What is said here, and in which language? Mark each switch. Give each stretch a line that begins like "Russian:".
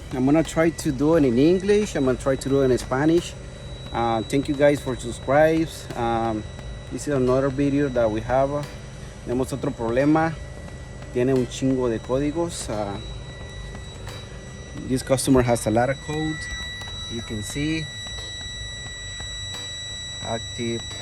English: I'm gonna try to do it in English. I'm gonna try to do it in Spanish. Thank you guys for subscribing. This is another video that we have.
Spanish: Tenemos otro problema. Tiene un chingo de códigos.
English: This customer has a lot of code. You can see active.